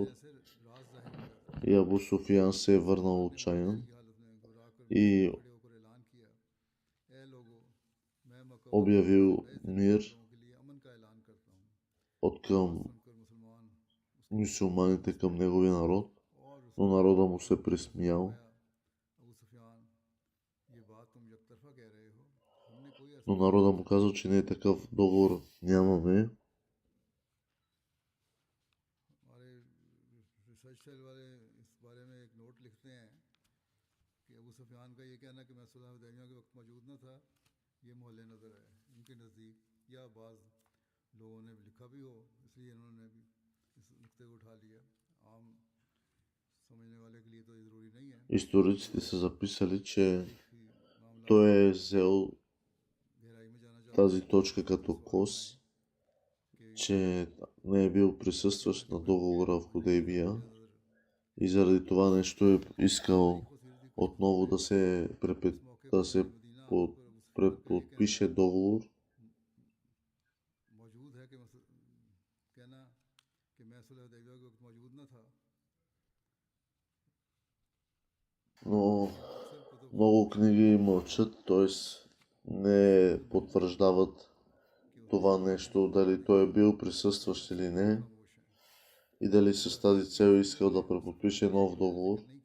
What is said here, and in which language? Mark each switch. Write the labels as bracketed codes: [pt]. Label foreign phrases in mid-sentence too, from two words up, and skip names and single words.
[bg] И Абу Суфиян се е върнал отчаян и обявил мир от към мюсюлманите към неговия народ, но народа му се присмял. Но народа му казал, че не е такъв договор нямаме. [ur] ریسرچ والے اس بارے میں ایک نوٹ لکھتے ہیں کہ ابو سفیان کا یہ کہنا کہ میں صلح حدیبیہ کے وقت موجود نہ تھا یہ محل نظر ہے ان کے نزدیک یا بعض لوگوں نے لکھا بھی ہو اس لیے انہوں نے بھی اس نکتے کو اٹھا لیا عام سمجھنے والے کے لیے تو یہ ضروری نہیں ہے [bg] Историците са записали, че той е взел [ur] گہرائی میں جانا چاہتا [bg] тази точка като кос, че не е бил присъстващ на договора в Худейбия и заради това нещо е искал отново да се преподпише договор. [ur] موجود ہے کہ کہنا کہ میں صلح حدیبیہ کے وقت موجود نہ تھا. [bg] Но много книги мълчат, т.е. не потвърждават това нещо, дали той е бил присъстващ или не и дали с тази цел е искал да преподпише нов договор.